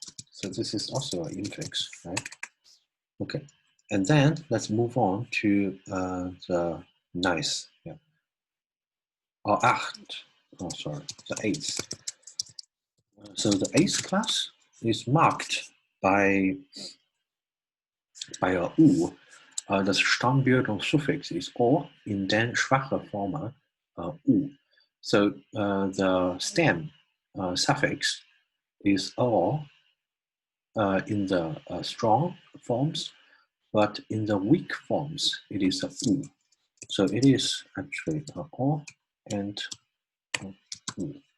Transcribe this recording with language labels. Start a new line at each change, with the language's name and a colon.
English: So this is also an infix, right? Okay, and then let's move on to the nice, yeah, or acht. Oh, sorry, the eighth. So the eighth class is marked by a u.
German: Das Stammbildungssuffix
English: is
German: o, in den schwache Formen u.
English: So the stem suffix is o in the strong forms, but in the weak forms it is a u. So it is actually o and u.